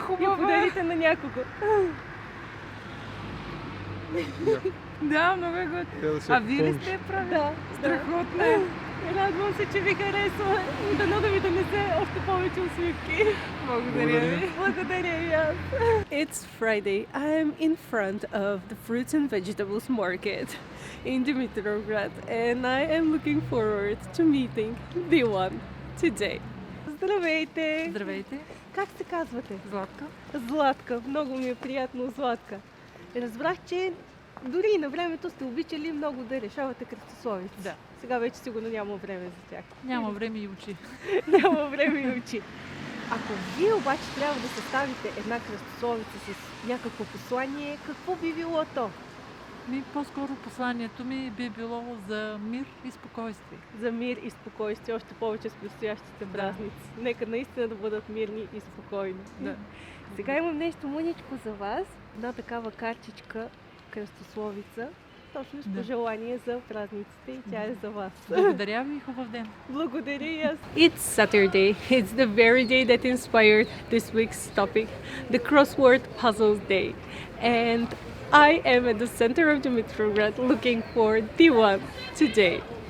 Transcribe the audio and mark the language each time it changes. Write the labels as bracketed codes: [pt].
[bg] хубава. подарите на някого. Да, много е готино. Вие ли сте прави? Да, Страхотно. Радвам се, че ви харесва и дано да ви донесе още повече усмивки. Благодаря ви. Благодаря и аз. [en] It's Friday. I am in front of the fruits and vegetables market in Dimitrov and I am looking forward to meeting Dilan today. [bg] Здравейте! Здравейте, Как се казвате? Златка. Златка. Много ми е приятно, Златка. Разбрах, че дори и на времето сте обичали много да решавате кръстословици. Да. Сега вече сигурно няма време за тях. Няма време и очи. Няма време и очи. Ако вие обаче трябва да съставите една кръстословица с някакво послание, какво би било то? По-скоро посланието ми би било за мир и спокойствие. За мир и спокойствие, още повече с предстоящите празници. Нека наистина да бъдат мирни и спокойни. Да. Сега имам нещо мъничко за вас. Една такава картичка, кръстословица, точно с пожелание за празниците и тя е за вас. Благодаря ви и хубав ден. Благодаря и аз. [en] It's Saturday. It's the very day that inspired this week's topic, the crossword puzzles day. And I am at the center of Dimitrov looking for Dilan today.